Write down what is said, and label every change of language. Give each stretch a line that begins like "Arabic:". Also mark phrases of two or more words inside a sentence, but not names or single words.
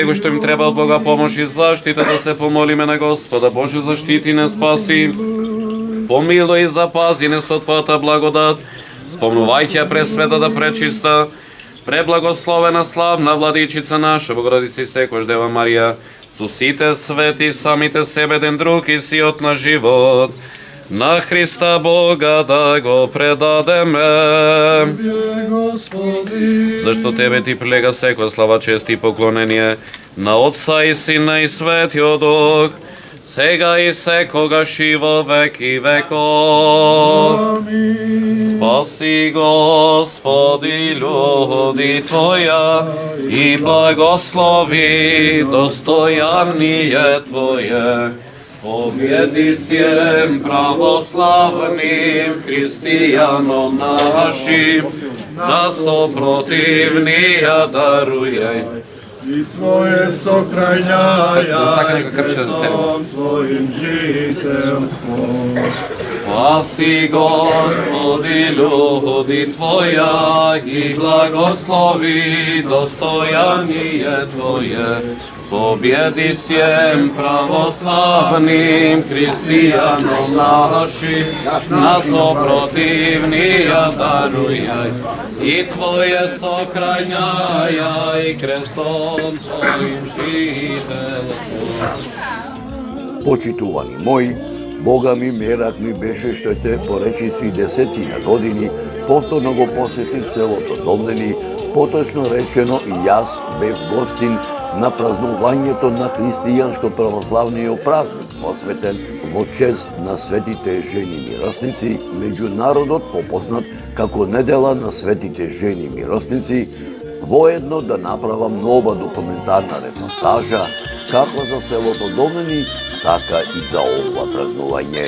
Macedonian: кои што им треба од Бога помош и заштита да се помолиме на Господа, Боже заштити не спаси, помилуј и запази не со Твојата благодат, спомнувајќи ја пресвета да пречиста, преблагословена славна Владичица наша, Богородица и секојаш Дева Марија, со сите свети, самите себе ден друг и сиот на живот, на Христа Бога да го предадеме. Зашто Тебе Ти прилега секоја слава, чест и поклонение, на Отца и Сина и Светиот Дух, сега и секогаш и во веки веков.
Church Slavic: Спаси, Господи, люди Твоја и благослови достојание Твое. Победи всем православным христијаном нашим, да сопротивнија дарујај. И Твое сохраняя Твоим жителством. Спаси, Господи, люди Твоја и благослови достојание Твое. Победи всем православным христијаном нашим, на сопротивнија дарујај. И Твое сохраняя и крестом Твоим жителством.
Macedonian: Почитувани мои, Бога ми мерак ми беше што те поречиси 10 години, повторно го посетив селото Домнени, поточно речено и јас бев гостин на празнувањето на христијанско-православниот празник, посветен во чест на светите жени миросници, меѓу народот попознат како недела на светите жени миросници, воедно да направам нова документарна репортажа како за селото Домнени, така и за ова празнување.